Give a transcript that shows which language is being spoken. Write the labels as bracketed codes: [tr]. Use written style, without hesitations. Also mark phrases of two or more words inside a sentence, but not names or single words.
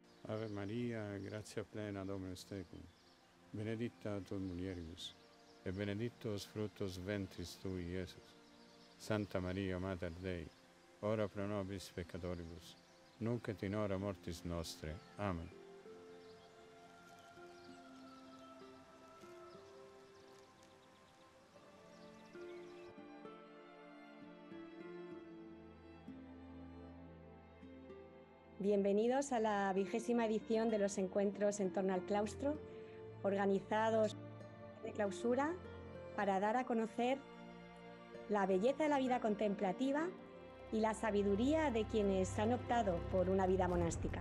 [la] Ave Maria, gratia plena, Dominus tecum, benedicta tu in mulieribus, et benedictus fructus ventris tui, Iesus. Santa Maria, Mater Dei, ora pro nobis peccatoribus, nunc et in hora mortis nostre. Amen. [es] Bienvenidos a la 20ª edición de los encuentros en torno al claustro, organizados de clausura para dar a conocer la belleza de la vida contemplativa y la sabiduría de quienes han optado por una vida monástica.